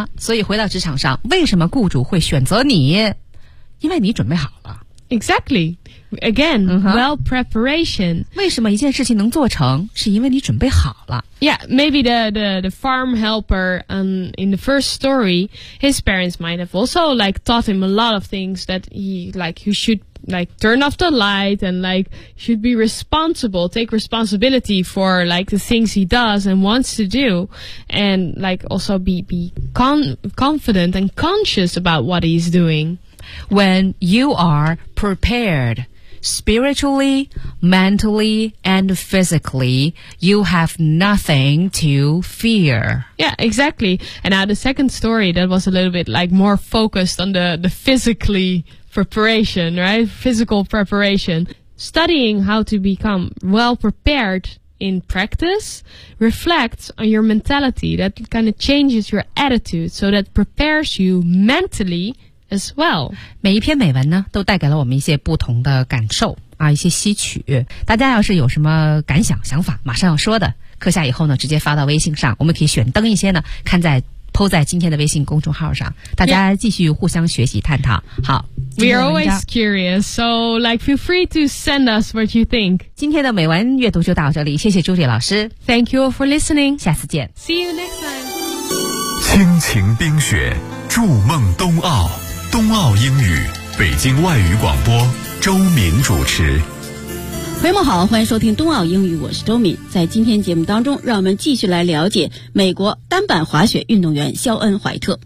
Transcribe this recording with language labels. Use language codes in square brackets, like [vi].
[zh] 啊，所以回到职场上，为什么雇主会选择你？因为你准备好了。 [en] Exactly. Again, well preparation. [zh] 为什么一件事情能做成，是因为你准备好了。 [en] Yeah, maybe the farm helper, in the first story, his parents might have also like taught him a lot of things that he like he should like turn off the light and like should be responsible, take responsibility for like the things he does and wants to do, and like also be confident and conscious about what he's doing. When you are prepared spiritually, mentally, and physically, you have nothing to fear. Yeah, exactly. And now the second story that was a little bit like more focused on the physically preparation, right? Physical preparation. Studying how to become well prepared in practice reflects on your mentality. That kind of changes your attitude, so that prepares you mentally as well. [zh] 每一篇美文呢都带给了我们一些不同的感受啊，一些吸取。大家要是有什么感想想法马上要说的，课下以后呢直接发到微信上，我们可以选灯一些呢看在po 在今天的微信公众号上，大家继续互相学习探讨。好， [en] We are always curious, so like feel free to send us what you think. [zh] 今天的美文阅读就到这里，谢谢朱莉老师。 [en] Thank you for listening. [zh] 下次见。 [en] See you next time. [zh] 亲情冰雪，筑梦冬奥，冬奥英语，北京外语广播，周敏主持。朋友们好，欢迎收听冬奥英语，我是周敏。在今天节目当中，让我们继续来了解美国单板滑雪运动员肖恩·怀特。